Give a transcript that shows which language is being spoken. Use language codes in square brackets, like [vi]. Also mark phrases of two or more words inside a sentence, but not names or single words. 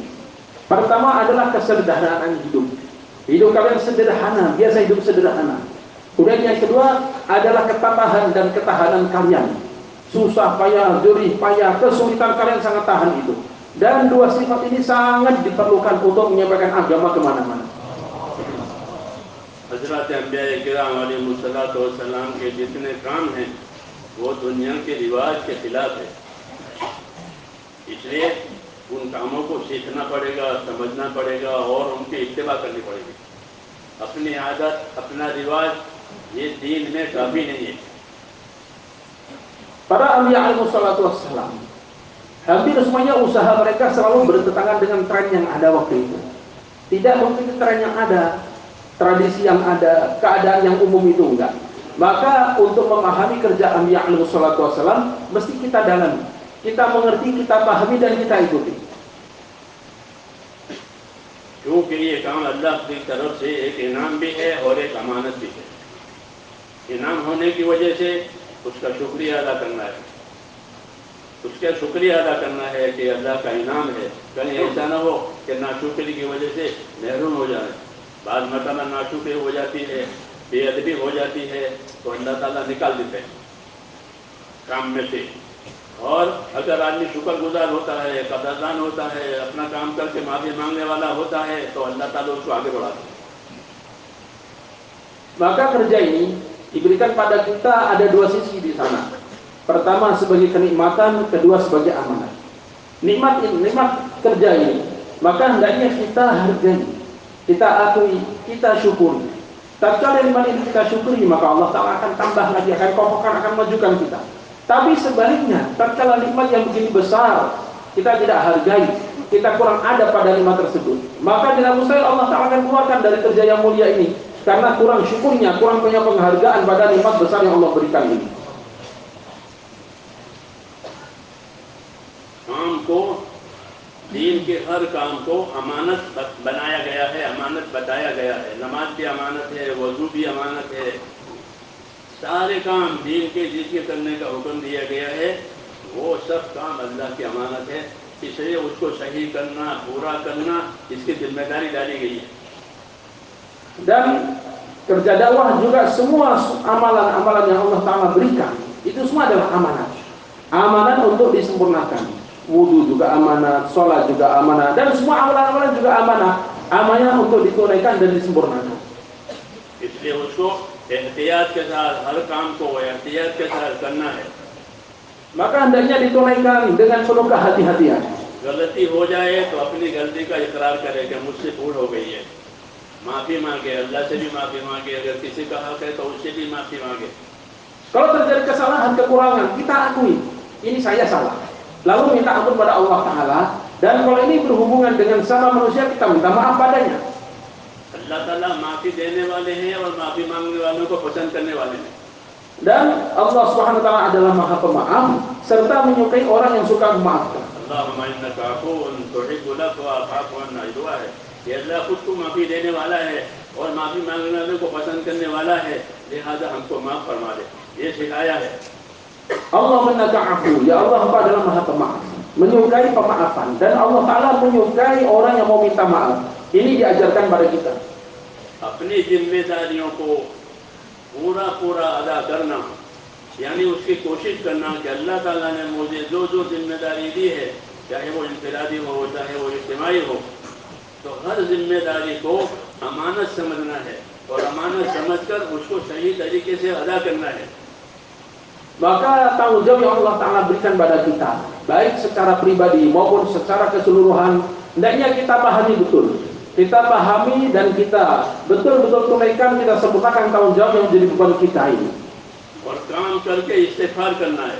[id] Pertama adalah kesederhanaan hidup. Hidup kalian sederhana, biasa hidup sederhana. Kemudian yang kedua adalah ketatahan dan ketahanan kalian. Susah payah, jerih payah, kesulitan kalian sangat tahan itu. Dan 2 sifat ini sangat diperlukan untuk menyampaikan agama kemana-mana. [ur] حضرت انبیاء کرام علیہم السلام کے جتنے کام ہیں وہ دنیا کے رواج کے خلاف ہے، اس لیے ان کاموں کو سیکھنا پڑے گا، سمجھنا پڑے گا اور ان کی اتباع کرنی پڑے گی. اپنی عادت، اپنا رواج یہ دین میں کافی نہیں ہے. [id] Para anbiya [ar] عليهم الصلاة والسلام, [id] hampir semuanya usaha mereka selalu bertentangan dengan tren yang ada waktu itu. Tidak mungkin tren yang ada, tradisi yang ada, keadaan yang umum itu enggak. Maka untuk memahami kerja anbiya [ar] عليهم الصلاة والسلام, [id] mesti kita dalami, kita mengerti, kita pahami dan kita ikuti. [ur] کیونکہ یہ کام اللہ کی طرف سے ایک انعام بھی ہے اور ایک امانت بھی ہے. انعام ہونے کی وجہ سے اس کا شکریہ ادا کرنا ہے، اس کا شکریہ ادا کرنا ہے کہ اللہ کا انعام ہے. کہیں ایسا نہ ہو کہ ناشکری کی وجہ سے محروم ہو جائے. بعض مرتبہ ناشکری ہو جاتی ہے، بے ادبی ہو جاتی ہے، تو اللہ تعالیٰ نکال دیتے ہیں کام میں سے. اور اگر آدمی شکرگزار ہوتا ہے، قدردان ہوتا ہے، اپنا کام کر کے معافی مانگنے والا ہوتا ہے، تو اللہ تعالیٰ اس کو آگے بڑھاتا ہے. [id] Maka kerja ini diberikan pada kita ada 2 sisi di sana. Pertama sebagai kenikmatan, kedua sebagai amanah. Nikmat kerja ini, maka hendaknya kita hargai, kita akui, kita syukuri. Tatkala nikmat ini kita syukuri, maka Allah Ta'ala akan tambah lagi, akan kokohkan, akan majukan kita. Tapi sebaliknya, tatkala nikmat yang begini besar kita tidak hargai, kita kurang ada pada nikmat tersebut, maka tidak mustahil Allah Ta'ala akan keluarkan dari kerja yang mulia ini, karena kurang syukurnya, kurang punya penghargaan pada nikmat besar yang Allah berikan ini. [ur] کام کو، دین کے ہر کام کو امانت بنایا گیا ہے، امانت بتایا گیا ہے. نماز بھی امانت ہے، وضو بھی امانت ہے، سارے کام دین کے جس کے کرنے کا حکم دیا گیا ہے وہ سب کام اللہ کی امانت ہے. اس لیے اس کو صحیح کرنا، پورا کرنا، اس کی ذمہ داری ڈالی گئی ہے. [id] Dan kerja dakwah juga semua amalan-amalan yang Allah Ta'ala berikan itu semua adalah amanat. Amanat untuk disempurnakan. Wudu juga amanat, sholat juga amanat, dan semua amalan-amalan juga amanat. Amanat untuk ditunaikan dan disempurnakan. [ur] اس لیے اس کو احتیاط کے ساتھ ہر کام کو احتیاط کے ساتھ کرنا ہے. [id] Maka hendaknya ditunaikan dengan penuh kehati-hatian. [ur] غلطی ہو جائے تو اپنی غلطی کا اقرار کرے کہ مجھ سے بھول ہو گئی ہے، معافی مانگے، اللہ سے بھی معافی مانگے، اگر کسی کا حق ہے تو اس سے بھی معافی مانگے. [id] Kalau terjadi kesalahan, kekurangan, kita akui, ini saya salah. Lalu minta ampun pada Allah Ta'ala. Dan kalau ini berhubungan dengan sama manusia, kita minta maaf padanya. [ur] اللہ تعالیٰ معافی دینے والے ہیں اور معافی مانگنے والوں کو پسند کرنے والے ہیں. [id] Dan Allah [ar] سبحانه وتعالى [id] adalah Maha Pemaaf serta menyukai orang yang suka memaafkan. [ar] اللهم إنك عفو تحب العفو فاعف عنا, [ur] itu ہے کہ اللہ خود کو معافی دینے والا ہے اور معافی مانگنے والے کو پسند کرنے والا ہے، لہٰذا ہم کو معاف فرما دے، یہ سکھایا ہے. [ar] اللهم إنك عفو, [id] ya Allah Engkau adalah Maha Pemaaf, menyukai pemaafan, dan Allah Taala menyukai orang yang mau minta maaf. Ini diajarkan pada kita. [ur] اپنی ذمہ داریوں کو پورا پورا ادا کرنا، یعنی اس کی کوشش کرنا کہ اللہ تعالیٰ نے مجھے جو جو ذمہ داری دی ہے، چاہے وہ انفرادی ہو چاہے وہ اجتماعی ہو، تو ہر ذمہ داری کو امانت سمجھنا ہے اور امانت سمجھ کر اس کو صحیح طریقے سے ادا کرنا ہے. [id] Maka tanggung jawab yang Allah Ta'ala berikan pada kita, baik secara pribadi maupun secara keseluruhan, hendaknya kita pahami betul. Kita pahami dan kita betul-betul tunaikan, kita sempurnakan tanggung jawab yang menjadi beban kita ini. [ur] اور کام کر کے استغفار کرنا ہے.